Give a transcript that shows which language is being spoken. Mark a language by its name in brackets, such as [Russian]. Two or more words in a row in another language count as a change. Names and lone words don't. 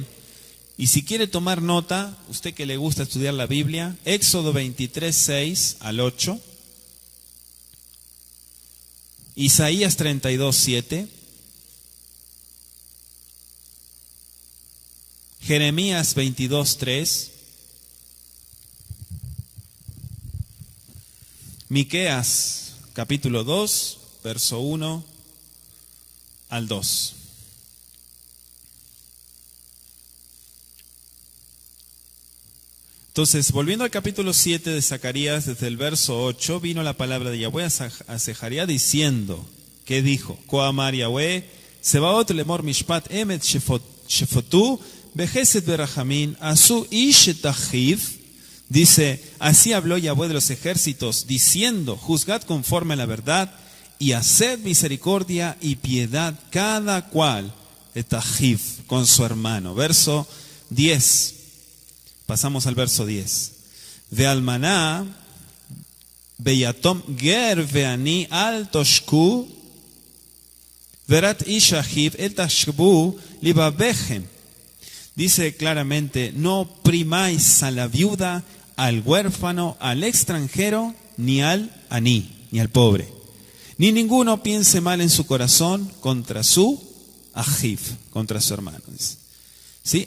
[Spanish] Y si quiere tomar nota, usted que le gusta estudiar la Biblia, Éxodo 23:6 al 8, Isaías 32:7, Jeremías 22:3, Miqueas capítulo 2, verso 1 al 2. Entonces, volviendo al capítulo 7 de Zacarías, desde el verso 8, vino la palabra de Yahweh a Zacarías diciendo, ¿qué dijo? [Hebrew] כה אמר יהוה צבאות לאמר משפט אמת שפטו וחסד ורחמים עשו איש אחיו. [Spanish] Dice, así habló Yahweh de los ejércitos, diciendo, juzgad conforme a la verdad y haced misericordia y piedad cada cual etajiv con su hermano. Verso 10. Pasamos al verso 10. [Hebrew] ואלמנה ויתום גר ועני אל תעשקו ורעת איש אחיו אל תחשבו בלבבכם. [Spanish] Dice claramente, no oprimáis a la viuda, al huérfano, al extranjero, ni al aní, ni al pobre. Ni ninguno piense mal en su corazón contra su ajiv, contra su hermano. Dice. ¿Sí?